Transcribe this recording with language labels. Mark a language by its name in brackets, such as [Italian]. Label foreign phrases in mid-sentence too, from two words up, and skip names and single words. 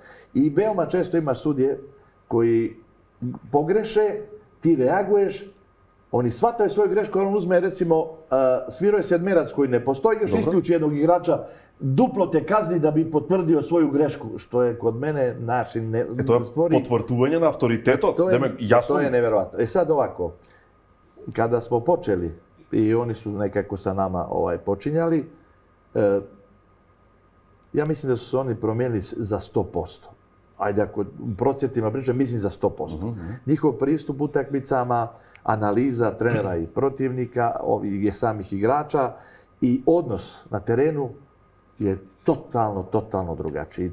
[Serbian] I veoma često imaš sudije koji pogreše, ti reaguješ, oni shvataju svoju grešku, on uzme, recimo, svirao je sedmerac koji ne postoji, još isključi jednog igrača, duplo te kazni da bi potvrdio svoju grešku, što je kod mene način ne [Macedonian] Тоа е [Serbian] stvori... [Macedonian] потврдување на авторитетот. [Serbian] To je, [Macedonian] Демек, јас [Serbian] to je [Macedonian] сум [Serbian] neverovatno. [Croatian] Sad ovako, kada smo počeli i oni su nekako sa nama počinjali, ja mislim da su se oni promijenili za 100%. Ajde, ako procjentima pričam, mislim za 100%. Njihov pristup utakmicama, analiza trenera i protivnika, ovih samih igrača i odnos na terenu je totalno drugačiji.